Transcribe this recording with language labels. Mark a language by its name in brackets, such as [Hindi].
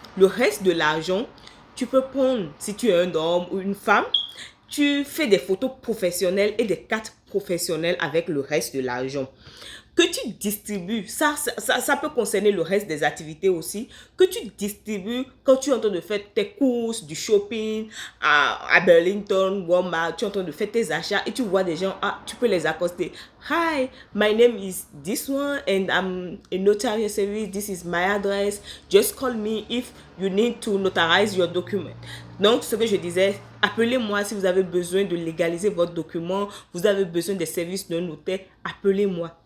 [French] Le reste de l'argent, tu peux prendre, si tu es un homme ou une femme, tu fais des photos professionnelles et des cartes professionnelles avec le reste de l'argent que tu distribues. Ça peut concerner le reste des activités aussi, que tu distribues quand tu es en train de faire tes courses, du shopping à Burlington, Walmart, tu es en train de faire tes achats et tu vois des gens, tu peux les accoster. [English] Hi, my name is this one and I'm a notarial service. This is my address. Just call me if you need to notarize your document. [French] Donc, ce que je disais, appelez-moi si vous avez besoin de légaliser votre document, vous avez besoin des services d'un notaire, appelez-moi.